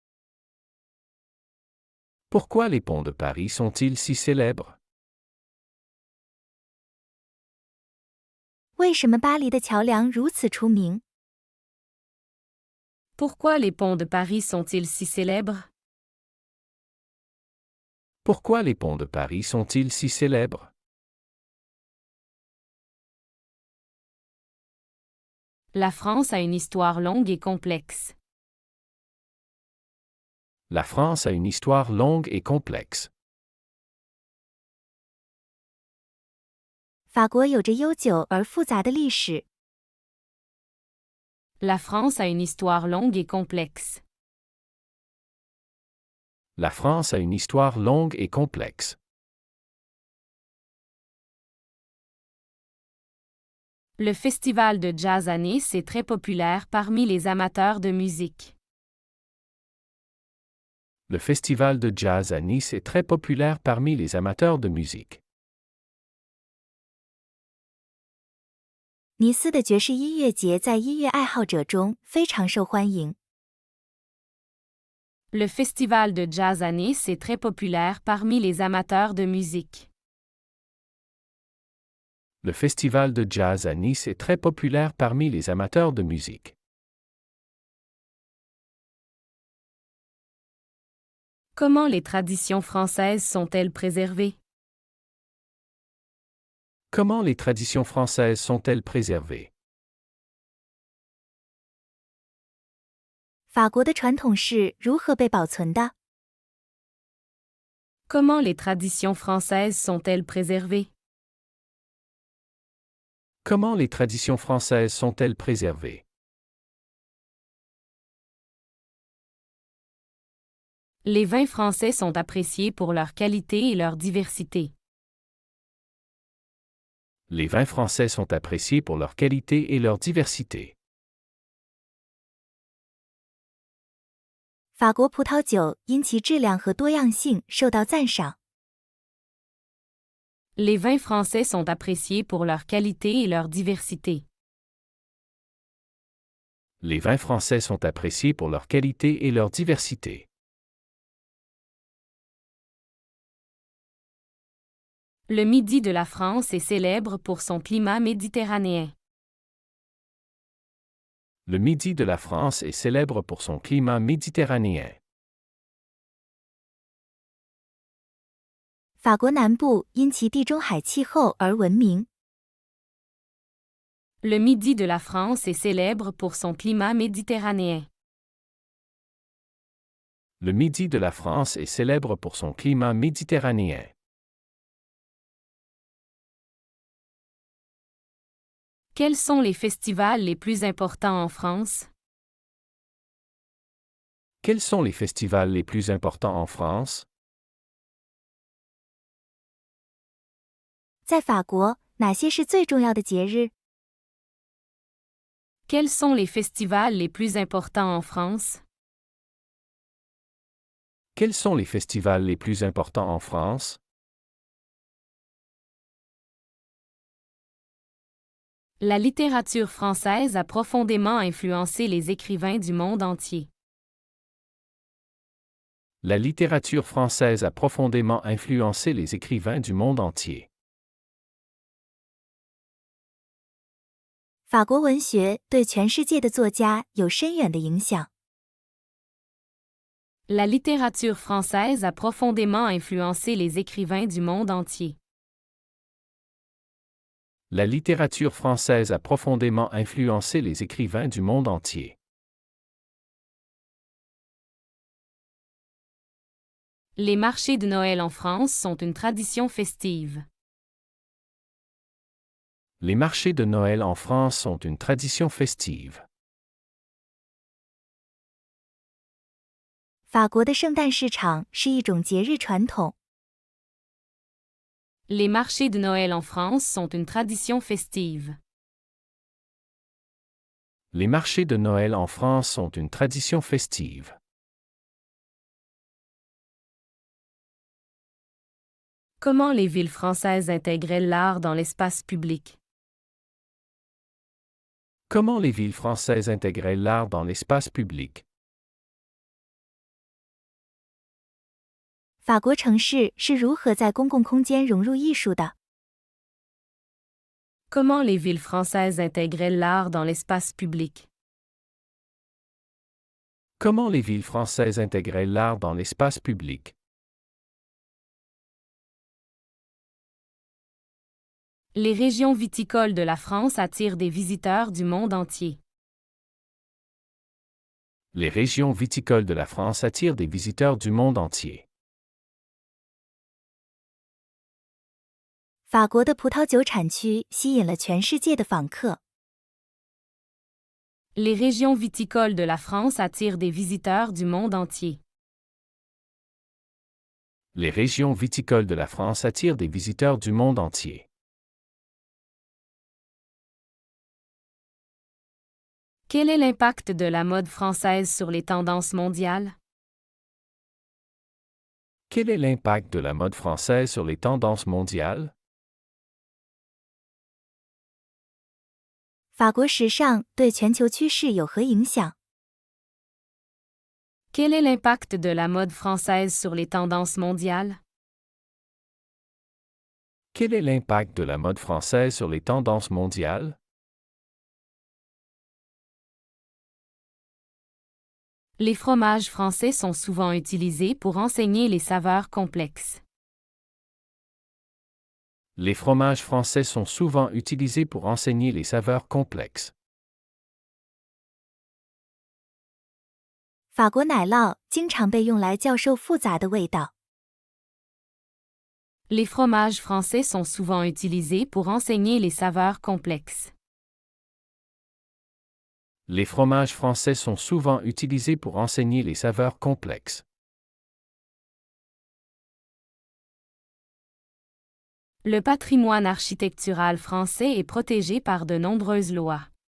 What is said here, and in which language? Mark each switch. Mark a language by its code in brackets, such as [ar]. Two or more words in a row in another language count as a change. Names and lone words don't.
[fr] Pourquoi les ponts de Paris sont-ils si célèbres? [zh] 为什么巴黎的桥梁如此出名？ [fr] Pourquoi les ponts de Paris sont-ils si célèbres? Pourquoi les ponts de Paris sont-ils si célèbres? La France a une histoire longue et complexe. La France a une histoire longue et complexe. [zh] 法国有着悠久而复杂的历史。 [fr] La France a une histoire longue et complexe. La France a une histoire longue et complexe. Le festival de jazz à Nice est très populaire parmi les amateurs de musique. Le festival de jazz à Nice est très populaire parmi les amateurs de musique. [zh] 尼斯的爵士音乐节在音乐爱好者中非常受欢迎。 [fr] Le festival de jazz à Nice est très populaire parmi les amateurs de musique. Le festival de jazz à Nice est très populaire parmi les amateurs de musique. Comment les traditions françaises sont-elles préservées? Comment les traditions françaises sont-elles préservées? [zh] 法国的传统是如何被保存的？ [fr] Comment les traditions françaises sont-elles préservées? Comment les traditions françaises sont-elles préservées? Les vins français sont appréciés pour leur qualité et leur diversité. Les vins français sont appréciés pour leur qualité et leur diversité. [zh] 法国葡萄酒因其质量和多样性受到赞赏。 [fr] Les vins français sont appréciés pour leur qualité et leur diversité. Les vins français sont appréciés pour leur qualité et leur diversité. Le midi de la France est célèbre pour son climat méditerranéen. Le midi de la France est célèbre pour son climat méditerranéen. [zh] 法国南部因其地中海气候而闻名。 [fr] Le midi de la France est célèbre pour son climat méditerranéen. Le midi de la France est célèbre pour son climat méditerranéen. Quels sont les festivals les plus importants en France? Quels sont les festivals les plus importants en France? [zh] 在法国，哪些是最重要的节日？ [fr] Quels sont les festivals les plus importants en France? Quels sont les festivals les plus importants en France? La littérature française a profondément influencé les écrivains du monde entier. La littérature française a profondément influencé les écrivains du monde entier. [zh] 法国文学对全世界的作家有深远的影响。 [fr] La littérature française a profondément influencé les écrivains du monde entier. La littérature française a profondément influencé les écrivains du monde entier. Les marchés de Noël en France sont une tradition festive. Les marchés de Noël en France sont une tradition festive. [zh] 法国的圣诞市场是一种节日传统。 [fr] Les marchés de Noël en France sont une tradition festive. Les marchés de Noël en France sont une tradition festive. Comment les villes françaises intègrent l'art dans l'espace public? Comment les villes françaises intègrent l'art dans l'espace public? [zh] 法国城市是如何在公共空间融入艺术的？ [fr] Comment les villes françaises intègrent l'art dans l'espace public? Comment les villes françaises intègrent l'art dans l'espace public? Les régions viticoles de la France attirent des visiteurs du monde entier. Les régions viticoles de la France attirent des visiteurs du monde entier. [zh] 法国的葡萄酒产区吸引了全世界的访客。 [fr] Les régions viticoles de la France attirent des visiteurs du monde entier. Les régions viticoles de la France attirent des visiteurs du monde entier. Quel est l'impact de la mode française sur les tendances mondiales? Quel est l'impact de la mode française sur les tendances mondiales? [zh] 法国时尚对全球趋势有何影响？ [fr] Quel est l'impact de la mode française sur les tendances mondiales? Quel est l'impact de la mode française sur les tendances mondiales? Les fromages français sont souvent utilisés pour enseigner les saveurs complexes. Les fromages français sont souvent utilisés pour enseigner les saveurs complexes. [zh] 法国奶酪经常被用来教授复杂的味道。 [fr] Les fromages français sont souvent utilisés pour enseigner les saveurs complexes. Les fromages français sont souvent utilisés pour enseigner les saveurs complexes. Le patrimoine architectural français est protégé par de nombreuses lois.